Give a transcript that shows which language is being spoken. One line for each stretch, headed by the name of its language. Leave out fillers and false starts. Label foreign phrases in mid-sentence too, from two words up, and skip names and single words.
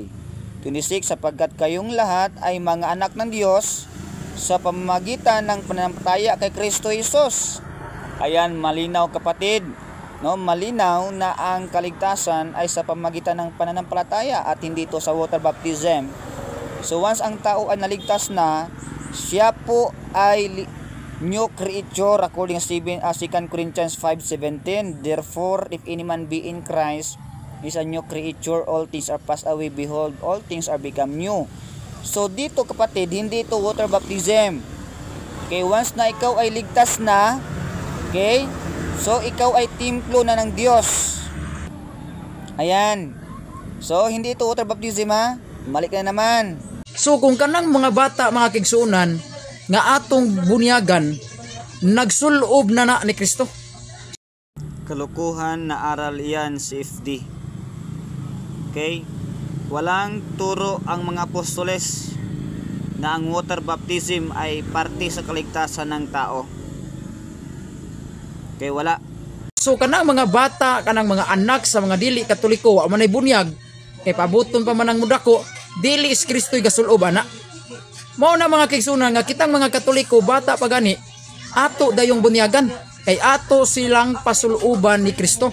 Filipino: 26, sapagkat kayong lahat ay mga anak ng Diyos sa pamamagitan ng pananampalataya kay Kristo Jesus. Ayan, malinaw kapatid. No, malinaw na ang kaligtasan ay sa pamamagitan ng pananampalataya at hindi ito sa
English: water baptism.
Filipino: So once ang tao ay naligtas na, siya po ay
English: new creature according to
Filipino: 2 Corinthians 5:17.
English: Therefore, if any man be in Christ, is a new creature, all things are passed away, behold, all things are become new.
Filipino: So dito kapatid, hindi ito
English: water baptism.
Filipino: Okay, once na ikaw ay ligtas na, okay, so ikaw ay templo na ng Diyos. Ayan. So hindi ito
English: water baptism
Filipino: ha. Mali ka na naman.
Cebuano: So kung kanang mga bata, mga kigsuunan, nga atong bunyagan, nagsulob na ni Kristo.
Filipino: Kalukuhan na aral yan si FD. Okay? Walang turo ang mga apostoles na ang
English: water baptism
Filipino: ay parte sa kaligtasan ng tao. Okay, wala.
Cebuano: So kanang mga bata, kanang mga anak sa mga dili Katoliko, wa man ay bunyag, kay pabuton pa man ang mudako, dili is Kristo'y gasulob ana. Mao na mga kigsunan nga kitang mga Katoliko bata pa gani, ato dayong bunyagan, kay ato silang pasuluban ni Kristo.